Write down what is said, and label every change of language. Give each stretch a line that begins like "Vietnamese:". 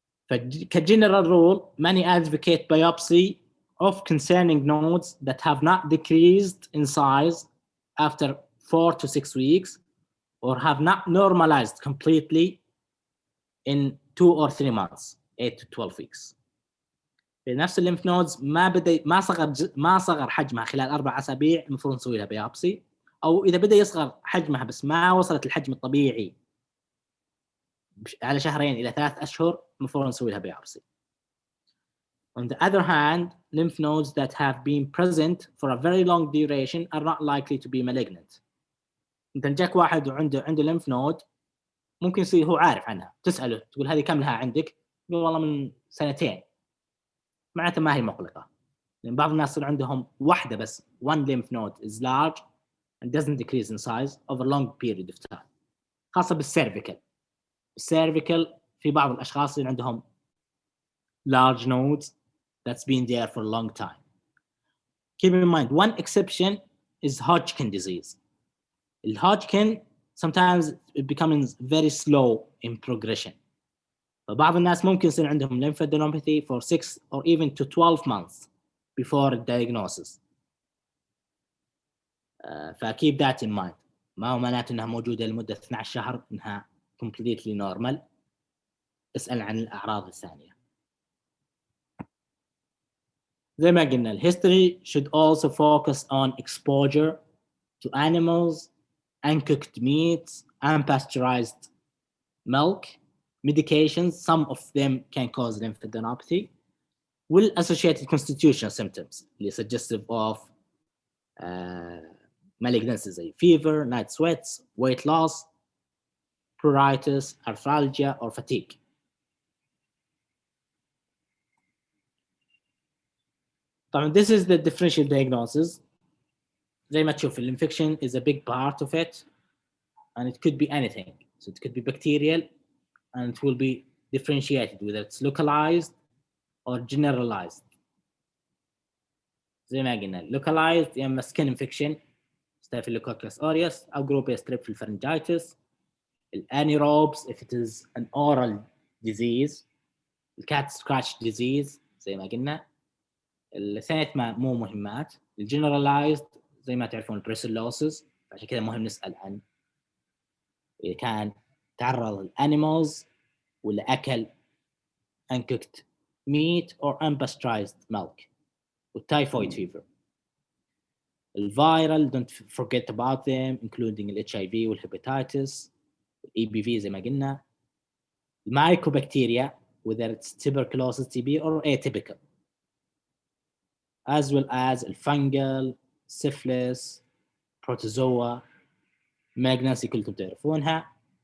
English: General rule, many advocate biopsy of concerning nodes that have not decreased in size after 4 to 6 weeks or have not normalized completely in 2 or 3 months, 8 to 12 weeks.
Arabic: في نفس الليمف نودز ما صغر حجمها خلال 4 أسابيع المفروض نسوي لها بيوبسي أو إذا بدأ يصغر حجمها بس ما وصلت الحجم الطبيعي على 2 إلى 3 أشهر المفروض نسوي لها بيوبسي.
English: On the other hand, lymph nodes that have been present for a very long duration are not likely to be malignant.
Arabic: أنت جاك واحد وعنده lymph node ممكن يصير هو عارف عنها تسأله تقول هذه كم لها عندك؟ يقول والله من 2 سنين. معناته ما هي مقلقة. لأن بعض الناس يصير عندهم واحدة بس
English: one lymph node is large and doesn't decrease in size over a long period of time.
Arabic: خاصة بالسيرفيكال. السيرفيكال في بعض الأشخاص اللي عندهم
English: large nodes that's been there for a long time. Keep in mind one exception is Hodgkin disease. Hodgkin sometimes it becomes very slow in progression.
Arabic: فبعض الناس ممكن يصير عندهم
English: lymphadenopathy for 6 or even to 12 months before diagnosis. فkeep that in mind.
Arabic: ما هو معناته انها موجودة لمدة 12 شهر انها
English: completely normal.
Arabic: اسأل عن الأعراض الثانية. زي ما قلنا ال
English: history should also focus on exposure to animals, uncooked meats, unpasteurized milk, medications, some of them can cause lymphadenopathy, will associated constitutional symptoms اللي suggestive of malignancies زي fever, night sweats, weight loss, pruritus, arthralgia, or fatigue. طبعا this is the differential diagnosis.
Arabic: زي ما تشوف
English: infection is a big part of it, and it could be anything. So it could be bacterial, and it will be differentiated whether it's localized or generalized.
Arabic: زي ما قلنا localized يا اما
English: skin infection Staphylococcus aureus
Arabic: او
English: group A strep
Arabic: في الفرنجايتس.
English: الانيروبس if it is an oral disease.
Arabic: الcat scratch disease زي ما قلنا. الثانية مو مهمات. الجنرالايزد زي ما تعرفون البريسلوسز، عشان كذا مهم نسأل عن إذا كان تعرض الانيمالز ولا أكل
English: uncooked meat or unpasteurized milk.
Arabic: والتايفويد فيفر.
English: الفيرال don't forget about them including ال HIV والهيباتيتس والEBV
Arabic: زي ما قلنا.
English: المايكوبكتيريا whether it's tuberculosis TB or atypical, as well as الفنجل, syphilis, protozoa, malignancy
Arabic: كلكم تعرفونها.